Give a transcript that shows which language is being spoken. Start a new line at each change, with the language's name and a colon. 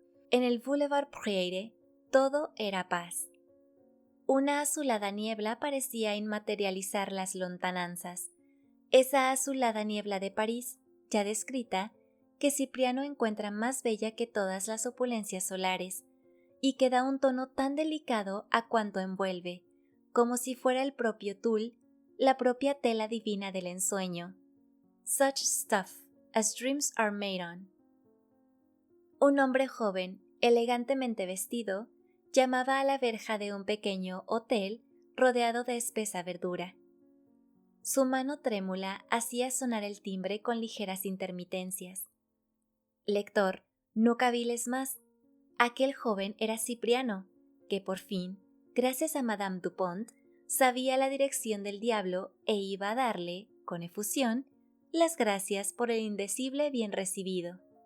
Spanish: En el Boulevard Prieure todo era paz. Una azulada niebla parecía inmaterializar las lontananzas, esa azulada niebla de París, ya descrita, que Cipriano encuentra más bella que todas las opulencias solares, y que da un tono tan delicado a cuanto envuelve, como si fuera el propio tul, la propia tela divina del ensueño.
English: Such stuff as dreams are made on.
Spanish: Un hombre joven, elegantemente vestido, llamaba a la verja de un pequeño hotel rodeado de espesa verdura. Su mano trémula hacía sonar el timbre con ligeras intermitencias. Lector, no caviles más. Aquel joven era Cipriano, que por fin, gracias a Madame Dupont, sabía la dirección del diablo e iba a darle, con efusión, las gracias por el indecible bien recibido.